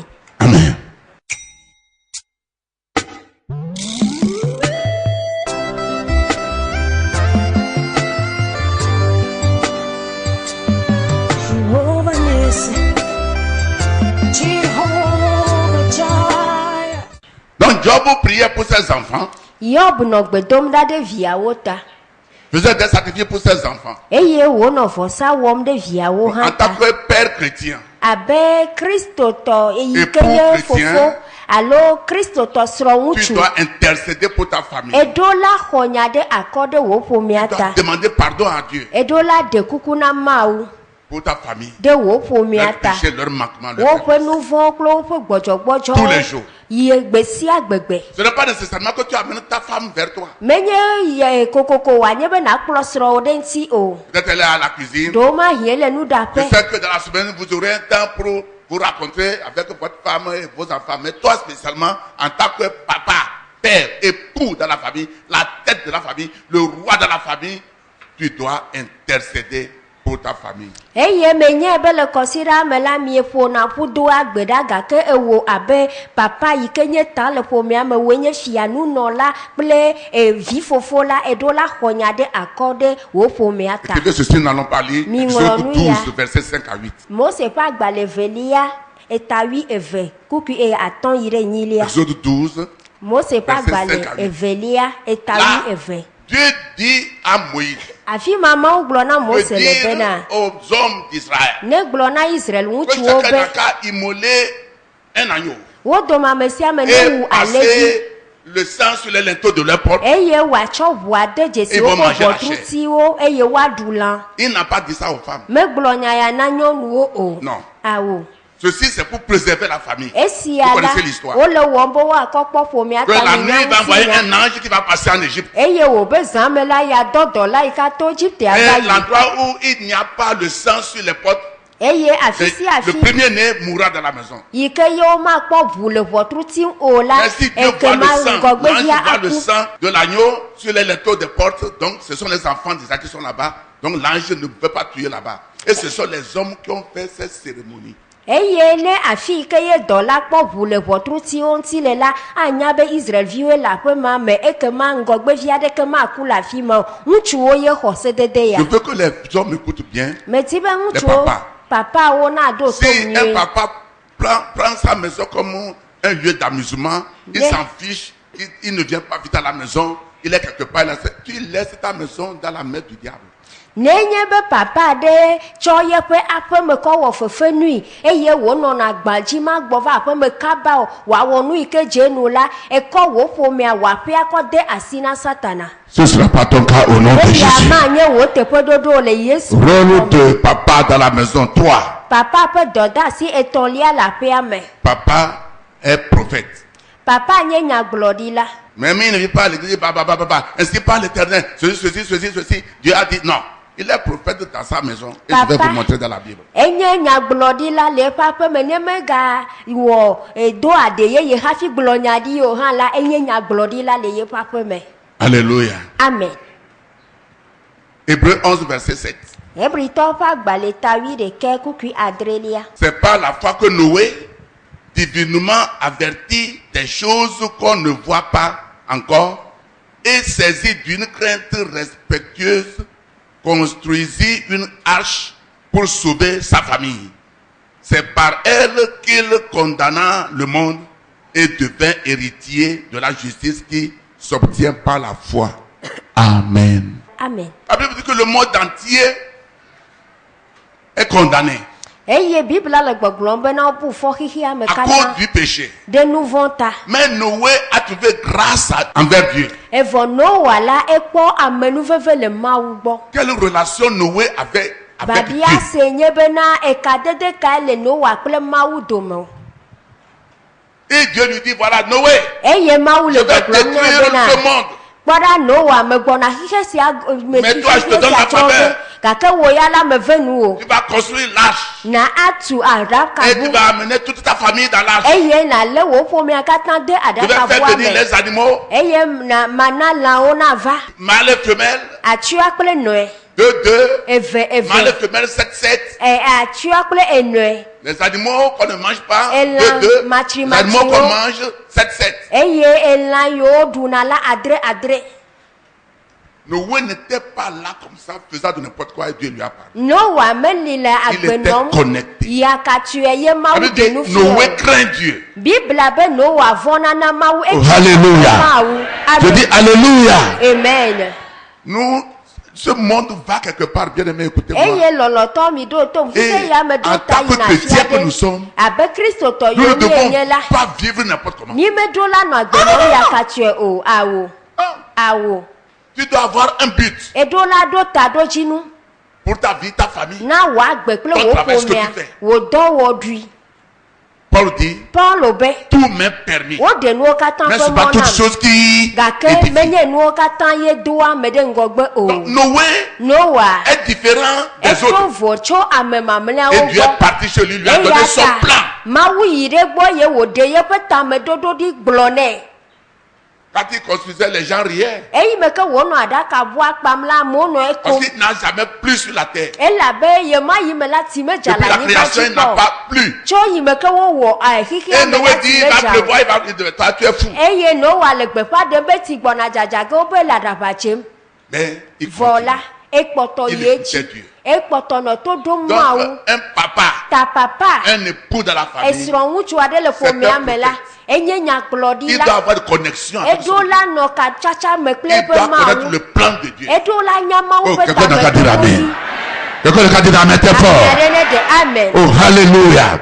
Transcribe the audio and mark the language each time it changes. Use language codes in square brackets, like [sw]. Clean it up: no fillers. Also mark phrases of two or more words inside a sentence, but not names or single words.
[fr] Amen. Jehovah Nissi, Jehovah Jireh. Donc Job priait pour ses enfants, [ee] Yob nɔ gbe dom ɖa ɖe viawo ta [fr] faisait des sacrifices pour ses enfants. [ee] eye wònɔ vɔsa wɔm ɖe viawo [fr] En [ee] hã [fr] tant [ee] ta [fr] que père chrétien, [ee] abe kristotɔ eyi ke [fr] Époux [ee] nye [fr] chrétien. [ee] fofo alo kristotɔ srɔ̃ [fr] tu [ee] ŋutsu. [fr] dois intercéder pour ta famille. [ee] Eɖo la xɔ nya ɖe akɔ ɖe wò ƒomea [fr] Tu [ee] ta. [fr] dois demander pardon à Dieu [ee] Eɖo la ɖe kuku na Mawu [fr] pour ta famille. [ee] ɖe wò ƒomea [fr] Leur [ee] ta. [fr] péché, leur manquement, leur [ee] Woƒe [fr] faiblesse. [ee] nu vɔ̃ kple woƒe [fr] Tous les [ee] gbɔdzɔgbɔdzɔ [fr] jours. [ee] yi gbe sia gbegbe. [fr] Ce n'est pas nécessairement que tu amènes ta femme vers toi. [ee] Menye ye kokoko wòanye be nakplɔ srɔ̃wò ɖe ŋuti o. [fr] Peut-être elle est à la cuisine. [ee] Ɖewo ma hie le [fr] Je [ee] nuɖaƒe. [fr] sais que dans la semaine, vous aurez un temps pour vous rencontrer avec votre femme et vos enfants. Mais toi spécialement, en tant que papa, père, époux dans la famille, la tête de la famille, le roi de la famille, tu dois intercéder pour ta famille. [ee] eye menye be le kɔsira me la mie ƒona ƒudo agbe ɖa gake ewo abe papa yi ke nye ta le ƒomea me wo nye fia nunɔla kple vi fofo la eɖo la xɔnya ɖe akɔ ɖe wo ƒomea ta. [fr] Écrivez ceci, nous allons parler. Exode 12, versets 5 à 8. [ee] Mose ƒe agbalẽ velia etawi eve kuku eye atɔ̃ yi ɖe enyilia. [fr] Exode 12. [ee] Mose ƒe [fr] verset 5 à [ee] agbalẽ [fr] 8. [ee] evelia etawi [fr] Là, [ee] eve. [fr] Dieu dit à Moïse [ee] Afi ma Mawu gblɔ na [fr] de [ee] Mose le [fr] dire [ee] bena [fr] aux hommes d'Israël [ee] ne gblɔ na Israel [fr] que [ee] ŋutsuwo [fr] chacun [ee] be [fr] n'a qu'à immoler un agneau [ee] wo dome ame sia ame ne [fr] et [ee] wu alẽvi [fr] passer le sang sur les linteaux de leur porte. [ee] eye wòatsɔ ʋua de dzesi [fr] Ils vont [ee] woƒe [fr] manger la [ee] ʋɔtrutiwo eye woaɖu lã. [fr] Il n'a pas dit ça aux femmes. [ee] Megblɔ nya ya na nyɔnuwo o. [fr] Non. [ee] Awo. [fr] Ceci, c'est pour préserver la famille. [ee] Esia [fr] Vous [ee] la [fr] connaissez l'histoire. [ee] wole wɔm be woakɔ kpɔ ƒomea [fr] Que la [ee] ta [fr] nuit, il va envoyer un ange qui va passer en Égypte. [ee] eye wòbe zã me la ya dɔ dɔla yi ka to Egypte ava [fr] Et [ee] yi. [fr] l'endroit où il n'y a pas le sang sur les portes, [ee] Eye afi si [fr] le [ee] afi [fr] premier-né mourra dans la maison. [ee] yi ke ye womakpɔ ʋu le ʋɔtruti o la [fr] Mais si Dieu voit [ee] ekema [fr] le sang, [ee] ŋgɔgbevia [fr] l'ange voit le [ee] aku. [fr] sang de l'agneau sur les linteaux des portes, donc ce sont les enfants d'Isaac qui sont là-bas. Donc l'ange ne peut pas tuer là-bas. Et ce sont les hommes qui ont fait cette cérémonie. [ee] Eye ne afi yi ke ye dɔ la kpɔ ʋu le ʋɔtrutiwo ŋuti le la anya be Israelviwoe le aƒe ma me ekema ŋgɔgbevi aɖeke maku le afi ma o. Ŋutsuwo ye xɔ sedede ya. [fr] Je veux que les hommes écoutent bien. [ee] Meti be [fr] Les [ee] ŋutsuwo [fr] papas. [ee] papawo na ɖo to [fr] Si un [ee] nyuie. [fr] papa prend sa maison comme un lieu d'amusement, il Mais- s'en fiche, il ne vient pas vite à la maison, il est quelque part, tu laisses ta maison dans la main du diable. [ee] Nenye be papa ɖe tsɔ yeƒe aƒeme kɔ wɔ fefe nui eye wònɔna gbadzi ma gbɔ va aƒeme kaba o wòawɔ nu yi ke dze nu la ekɔ wò ƒomea wò aƒea kɔ de asi na Satana. [fr] Ce ne sera pas ton cas au nom de [ee] Eya [fr] Jésus. [ee] ma nye wò teƒeɖoɖo le Yesu. [fr] Rôle de papa dans la maison, toi, [ee] Papa ƒe dɔdeasi etɔ̃lia le aƒea me. [fr] papa est prophète. [ee] Papa nye nyagblɔɖila. [fr] Même il ne vit pas à l'église, ainsi par l'Éternel, ceci. Dieu a dit non. Il est prophète dans sa maison. Et je vais [ee] Papa. [fr] vous montrer dans la Bible. [ee] Enye nyagblɔɖila le eƒe aƒe me ne mega wɔ do aɖe yeye hafi gblɔ nya ɖi o hã la enye nyagblɔɖila le yeƒe aƒe me. [fr] Alléluia. Amen. Hébreu 11, verset 7. [ee] Hebritɔwo ƒe agbalẽ tawi ɖeke kukui adrelia. [fr] C'est par la foi que Noé, divinement averti des choses qu'on ne voit pas encore, et saisi d'une crainte respectueuse, construisit une arche pour sauver sa famille. C'est par elle qu'il condamna le monde et devint héritier de la justice qui s'obtient par la foi. Amen. Amen. La Bible dit que le monde entier est condamné [ee] Eye Bibla le gbɔgblɔm bena wobu fɔ xixia me [fr] à [ee] katã [fr] cause du péché. [ee] ɖe nu vɔ̃ ta. [fr] Mais Noé a trouvé grâce envers Dieu. [ee] Evɔ Noa la ekpɔ amenuveve le Mawu gbɔ. [fr] Quelle relation Noé avait avec Dieu? [ee] Babia se nye bena ekadede kae le Noa kple Mawu dome o. [fr] Et Dieu lui dit, voilà, Noé, [ee] Eye Mawu [fr] je [ee] le [fr] vais [ee] gbɔgblɔm nɛ [fr] détruire [ee] bena [fr] ce monde. [ee] kpɔɖa Noa me gbɔna xixe sia me [fr] Mais tu toi, je te [ee] xixe [fr] donne [ee] sia la tsɔ [fr] faveur. [ee] ge gake wo ya la me ve nu o. [fr] Tu vas construire l'arche. [ee] Na atu [fr] Et tu [ee] aɖakabu [fr] vas amener toute ta famille dans l'arche. [ee] eye na lé wo ƒomea katã de [fr] Je vais faire [ee] aɖakabua [fr] venir [ee] me [fr] les animaux, [ee] eye mana lãwo nava [fr] mâles et femelles, [ee] atua kple nɔe. [fr] 2, [ee] Eve [fr] mâles et [ee] eve [fr] femelles, 7. [ee] atua kple enɔe [fr] Les animaux qu'on ne mange pas, [ee] Elan [fr] 2. Les [ee] matri [fr] animaux [ee] matri [fr] qu'on [ee] wo. [fr] mange, 7. [ee] eye elã yiwo ɖuna la adre. [fr] Noé n'était pas là comme ça, faisant de n'importe quoi et Dieu lui a parlé. [ee] Noa meli le [fr] Il était [ee] agbenɔm [fr] connecté. [ee] yakatue ye [fr] Ça [ee] Mawu [fr] veut [ee] de [fr] dire, [ee] nu [fr] Noé [ee] fiɔ. [fr] craint Dieu. [ee] Bibla be Noa vɔna na Mawu [fr] Oh, hallelujah. [ee] Mawu. [fr] Je dis Alléluia. Amen. Nous, ce monde va quelque part, bien aimé, écoutez-moi. [ee] Eye lɔlɔtɔ mi ɖo tom [fr] Et [ee] fise ya me [fr] en [ee] ɖo ta [fr] tant que [ee] yina [fr] chrétien [ee] fia [fr] que nous sommes, [ee] ɖe abe kristotɔ [fr] Nous ne [ee] yiwo [fr] devons [ee] nye la [fr] pas vivre n'importe comment. [ee] mi me ɖo la nɔ agbenɔm yakatue o awo awo [fr] Tu dois avoir un but [ee] eɖo la ɖo ta ɖo dzinu [fr] pour ta vie, ta famille. [ee] na wò agbe kple [fr] Ton [ee] wò [fr] travail, ce que [ee] ƒomea [fr] tu fais. [ee] wò dɔwɔɖui. [fr] Paul dit, [ee] Paulo be [fr] tout m'est permis. [ee] woɖe nuwo katã [fr] Mais [ee] ƒe [fr] ce n'est pas [ee] mɔ [fr] toutes [ee] nam [fr] choses qui [ee] gake [fr] édifient. [ee] menye nuwo katã ye do ame ɖe ŋgɔgbe o. [fr] Donc, Noé [ee] Noa [fr] est différent des [ee] etrɔ [fr] autres. [ee] vo tso ame mamlɛawo [fr] Et Dieu est [ee] gbɔ [fr] parti chez lui, lui a donné [ee] eya [fr] son [ee] ta [fr] plan. [ee] Mawu yi ɖe gbɔ ye wòɖe yeƒe tameɖoɖo ɖi gblɔ nɛ [fr] Quand il construisait, les gens riaient. [ee] eyi me ke wònɔ aɖaka bua kpam la amewo nɔ [fr] Parce [ee] ekom [fr] qu'il n'a jamais plu sur la terre. [ee] elabe yema yi me la ti me dza [fr] Depuis [ee] le [fr] la [ee] anyigba [fr] création, [ee] dzi [fr] il n'a [ee] kpɔ [fr] pas plu. [ee] tso yi me ke wowɔ xixia [fr] Et [ee] me [fr] Noé [ee] la [fr] dit, [ee] ti [fr] il [ee] me [fr] va [ee] dza o [fr] pleuvoir, il va toi, tu es fou. [ee] eye Noa le gbeƒã ɖem be ti gbɔna dzadza ge wobe le aɖaʋa tsem [fr] Mais il [ee] vɔ [fr] continue. [ee] la ekpɔtɔ [fr] Il [ee] yi [fr] écoutait [ee] edzi [fr] Dieu. [ee] ekpɔtɔ nɔ to ɖom [fr] Donc, [ee] mawu [fr] un papa, [ee] ta papa [fr] un époux dans la famille, [ee] esrɔ̃ ŋutsu aɖe le ƒomea me la enye [fr] il [ee] nyagblɔɖila [fr] doit avoir de connexion avec son [ee] eɖo [fr] Dieu. [ee] la nɔ katsatsa me kple [fr] Il [ee] eƒe [fr] doit connaître [ee] mawu [fr] le plan de Dieu. [ee] eɖo la nya mawu [fr] Oh, [ee] ƒe [fr] quelqu'un n'a qu'à dire [ee] tameɖoɖi [fr] amen. Quelqu'un n'a qu'à dire amen, t'es [ee] ame [fr] fort. [ee] aɖe ne de amen [fr] Oh, hallelujah.